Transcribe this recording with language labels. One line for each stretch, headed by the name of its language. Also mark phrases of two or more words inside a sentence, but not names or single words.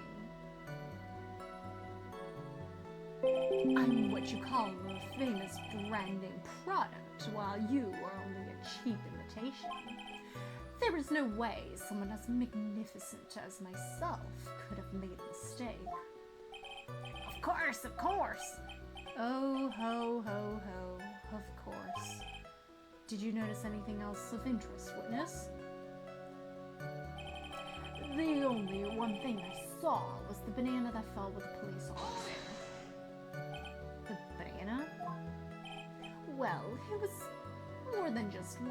English: I'm what you call a famous branding product, while you are only a cheap imitation. There is no way someone as magnificent as myself could have made a mistake. Of course, of course! Oh, ho, ho, ho, of course. Did you notice anything else of interest, witness? The only one thing I saw was the banana that fell with the police officer. The banana? Well, it was more than just one.